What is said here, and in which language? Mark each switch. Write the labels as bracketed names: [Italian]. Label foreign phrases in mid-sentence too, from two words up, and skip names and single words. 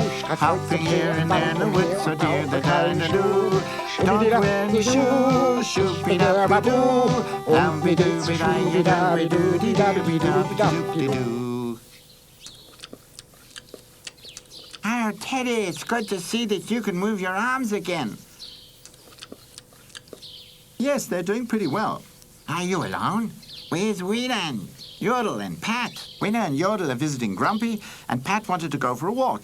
[English] Hopping here and there in the woods, so dear the doo. Don't wear any shoes, shoopy-dap-dee-doo. Dum-be-doo-be-dee-doo-dee-doo-be-doo-be-doo. Oh, Teddy, it's good to see that you can move your arms again. Yes, they're doing pretty well. Are you alone? Where's Weena and Yodel and Pat? Weena and Yodel are visiting Grumpy, and Pat wanted to go for a walk.